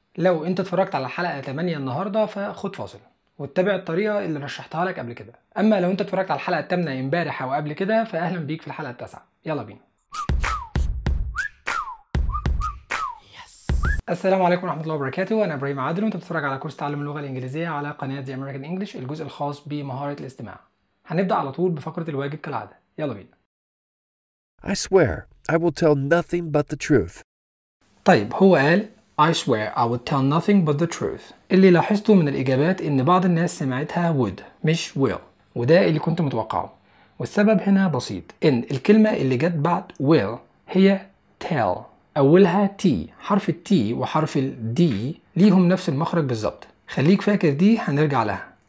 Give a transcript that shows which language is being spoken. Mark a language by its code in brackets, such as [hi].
[ar] لو انت اتفرجت على الحلقة 8 النهاردة فخد فاصل واتبع الطريقة اللي رشحتها لك قبل كده، اما لو انت اتفرجت على الحلقة 8 امبارح او قبل كده فاهلا بيك في الحلقة 9. يلا بينا. السلام عليكم ورحمة الله وبركاته، انا ابراهيم عادل وانت بتتفرج على كورس تعلم اللغة الانجليزية على قناة The American English، الجزء الخاص بمهارة الاستماع. هنبدأ على طول بفقرة الواجب كالعادة، يلا بينا. [en] I swear I will tell nothing but the truth. [ar] طيب هو قال [en] I swear I will tell nothing but the truth. [ar] اللي لاحظته من الإجابات إن بعض الناس سمعتها would مش will، وده اللي كنت متوقعه. والسبب هنا بسيط، إن الكلمة اللي جت بعد will هي tell، أولها T، حرف T وحرف ال D ليهم نفس المخرج بالظبط، خليك فاكر دي هنرجع لها.